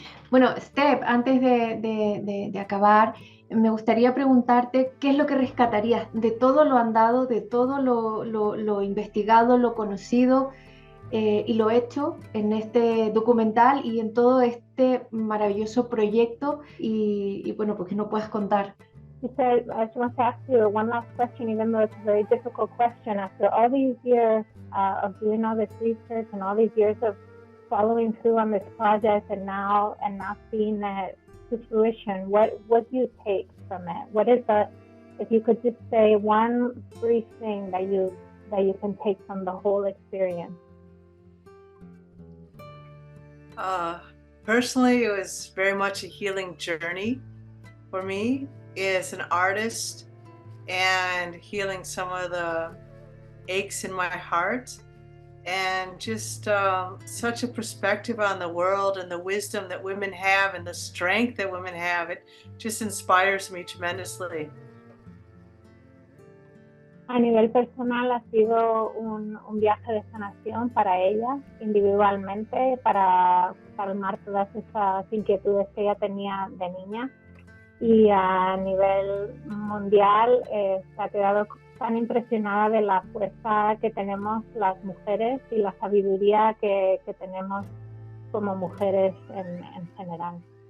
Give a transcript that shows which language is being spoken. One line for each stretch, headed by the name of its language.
Spanish: Bueno, Steph, antes de acabar, me gustaría preguntarte qué es lo que rescatarías de todo lo andado, de todo lo investigado, lo conocido y lo hecho en este documental y en todo este maravilloso proyecto, y bueno, pues que no puedas contar.
English: You said, I just want to ask you one last question, even though it's a very difficult question. After all these years of doing all this research and all these years of following through on this project and now seeing it to fruition, what do you take from it? What is if you could just say one brief thing that you can take from the whole experience? Personally, it was very much a healing journey for me as an artist, and healing some of the aches in my heart, and just such a perspective on the world and the wisdom that women have and the strength that women have. It just inspires me tremendously.
Spanish: A nivel personal ha sido un viaje de sanación para ella, individualmente, para calmar todas esas inquietudes que ella tenía de niña. Y a nivel mundial se ha quedado tan impresionada de la fuerza que tenemos las mujeres y la sabiduría que tenemos como mujeres en general.